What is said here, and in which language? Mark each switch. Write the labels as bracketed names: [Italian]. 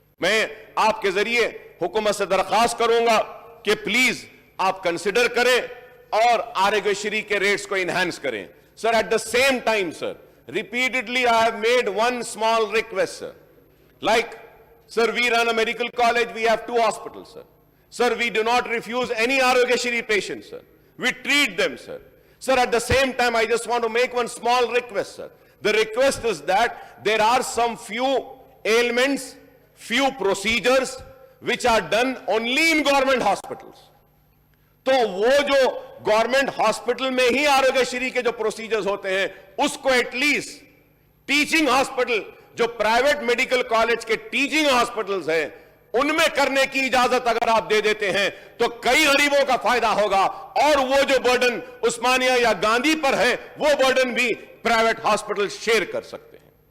[Hindi] मैं आपके जरिए हुकूमत से दरखास्त करूंगा कि प्लीज आप कंसिडर करें और आरोग्यश्री के रेट्स को इनहेंस करें। [English] Sir, at the same time sir, repeatedly I have made one small request sir, like sir, we run a medical college, we have 2 hospitals sir. Sir, we do not refuse any Arogyashri patients sir, we treat them sir. Sir, at the same time I just want to make one small request sir. The request is that there are some few ailments, few procedures which are done only in government hospitals. [Hindi] तो वो जो government hospital में ही आरोग्यश्री के जो procedures होते हैं उसको at least teaching hospital, जो प्राइवेट मेडिकल कॉलेज के टीचिंग हॉस्पिटल्स हैं, उनमें करने की इजाजत अगर आप दे देते हैं तो कई गरीबों का फायदा होगा और वो जो बर्डन उस्मानिया या गांधी पर है वो बर्डन भी प्राइवेट हॉस्पिटल शेयर कर सकते हैं।